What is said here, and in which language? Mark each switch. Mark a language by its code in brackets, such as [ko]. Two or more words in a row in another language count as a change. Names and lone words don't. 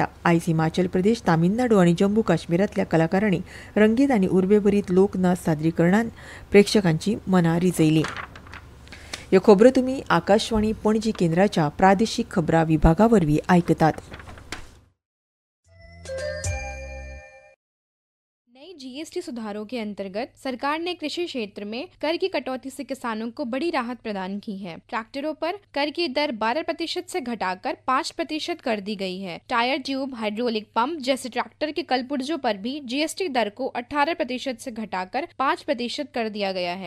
[kok] आयज हिमाचल प्रदेश, तामिळनाडू आनी जम्मू काश्मीरांतल्या कलाकारांनी रंगीत आनी उर्बेभरीत लोकनाच सादरीकरणान प्रेक्षकांची मनां रिजयलीं. ह्यो खबरो तुमी आकाशवाणी पणजी केंद्राच्या प्रादेशीक खबरां विभागावरवीं आयकतात. [hi] नई जीएसटी सुधारों के अंतर्गत सरकार ने कृषि क्षेत्र में कर की कटौती से किसानों को बड़ी राहत प्रदान की है। ट्रैक्टरों पर कर की दर 12% से घटाकर 5% कर दी गई है। [en] tyre tube, hydraulic pump [hi] जैसे ट्रैक्टर के कलपुर्जों पर भी जीएसटी दर को 18% से घटाकर 5% कर दिया गया है।